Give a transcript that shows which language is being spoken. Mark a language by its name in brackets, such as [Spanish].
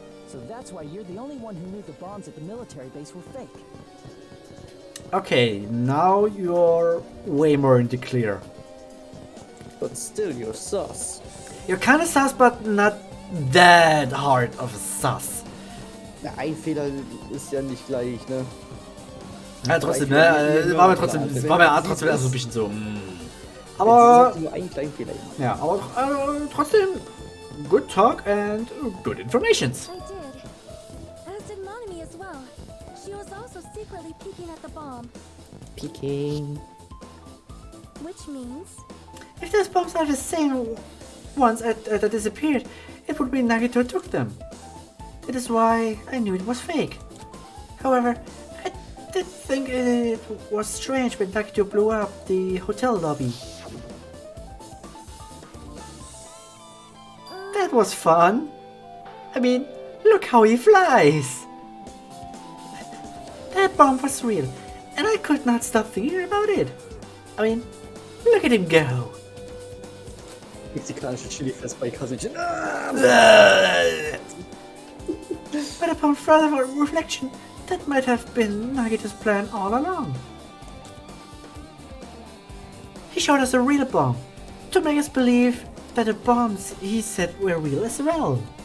[English] So that's why you're the only one who knew the bombs at the military base were fake. Okay, now you're way more in the clear. But still, you're sus. You're kinda sus, but not that hard of a sus. [German] Na, ein Fehler ist ja nicht gleich, ne? Ja, trotzdem, ne? War mir trotzdem erst so ein bisschen so. Aber. Nur einen kleinen Fehler. Ja, aber trotzdem. [English] Good talk and good informations. I did. As did Monami as well. She was also secretly peeking at the bomb. Peeking. Which means... If those bombs are the same ones that disappeared, it would mean Nagito took them. That is why I knew it was fake. However, I did think it was strange when Nagito blew up the hotel lobby. That was fun. I mean, look how he flies. That bomb was real, and I could not stop thinking about it. I mean, look at him go. [German] Mexikanische Chili fest bei Kazuichi. [English] But upon further reflection, that might have been Nagito's plan all along. He showed us a real bomb, to make us believe that the bombs he said were real as well.